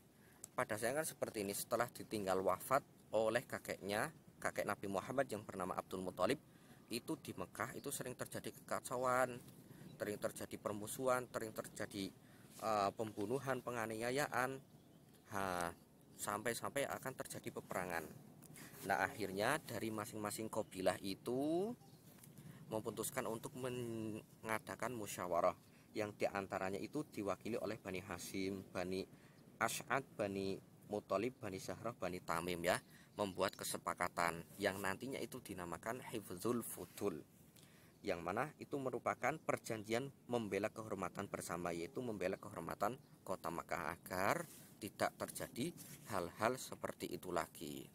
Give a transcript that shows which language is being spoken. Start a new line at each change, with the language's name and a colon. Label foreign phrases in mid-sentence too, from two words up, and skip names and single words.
Indonesian: Pada saya kan seperti ini, setelah ditinggal wafat oleh kakeknya, kakek Nabi Muhammad yang bernama Abdul Muthalib, itu di Mekah itu sering terjadi kekacauan, sering terjadi permusuhan, sering terjadi pembunuhan, penganiayaan, sampai-sampai akan terjadi peperangan. Nah, akhirnya dari masing-masing kabilah itu memutuskan untuk mengadakan musyawarah yang diantaranya itu diwakili oleh Bani Hashim, Bani Asy'ad, Bani Muthalib, Bani Zahrah, Bani Tamim ya, membuat kesepakatan yang nantinya itu dinamakan Hifdzul Fudul, yang mana itu merupakan perjanjian membela kehormatan bersama, yaitu membela kehormatan kota Makkah agar tidak terjadi hal-hal seperti itu lagi.